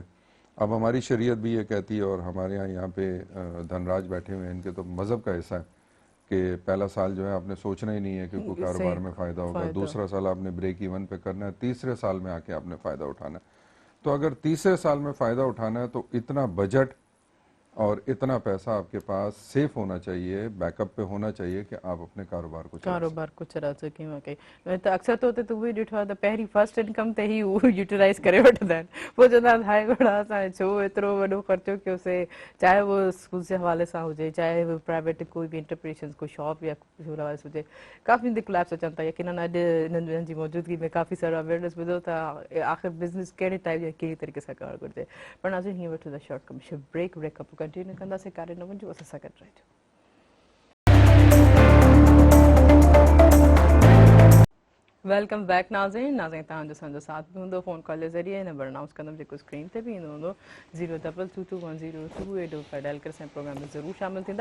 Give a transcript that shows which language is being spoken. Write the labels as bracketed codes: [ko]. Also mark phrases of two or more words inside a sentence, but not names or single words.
[ur] اب ہماری شریعت بھی یہ کہتی ہے، اور ہمارے یہاں پہ دھنراج بیٹھے ہوئے ہیں، ان کے تو مذہب کا حصہ ہے کہ پہلا سال جو ہے آپ نے سوچنا ہی نہیں ہے کہ کوئی کاروبار میں فائدہ ہوگا، دوسرا سال آپ نے [en] break even [ur] پہ کرنا ہے، تیسرے سال میں آ کے آپ نے فائدہ اٹھانا ہے. تو اگر تیسرے سال میں فائدہ اٹھانا ہے تو اتنا بجٹ اور اتنا پیسہ آپ کے پاس سیف ہونا چاہیے، بیک اپ پہ ہونا چاہیے کہ آپ اپنے کاروبار کو چلا سکیں. [sd] वाकई त अक्सर तो हुते उहे ॾिठो आहे त पहिरीं [en] first income [sd] ते ई उहो यूटिलाइज़ करे वठंदा आहिनि, पोइ चवंदा आहिनि हाय घोड़ा असां छो एतिरो वॾो ख़र्चो कयोसीं, [ur] چاہے وہ [sd] स्कूल जे हवाले सां हुजे, [ur] چاہے وہ [sd] प्राइवेट कोई बि इंटरप्रिनेशन कोई शॉप या कुझु हवाले हुजे, काफ़ी हिंदे क्लैप्स अचनि था। यकीनन अॼु हिननि जी मौजूदगी में काफ़ी सारो अवेयरनेस ॿुधो था आख़िर बिज़नेस कहिड़े टाइप या कहिड़ी तरीक़े सां करणु घुरिजे। पर नाज़रीन हीअं वठूं था [en] short commercial break, [sd] ब्रेकअप कंटिन्यू कंदासीं, कारे न वञिजो, असां सां गॾु रहिजो। [en] welcome back [sd] नाज़रीन तव्हांजो असांजो साथ बि हूंदो फ़ोन कॉल जे ज़रिए, नंबर अनाउंस कंदमि जेको स्क्रीन ते बि ईंदो हूंदो 02221022825 डायल करे असांजे प्रोग्राम में ज़रूरु शामिलु थींदा।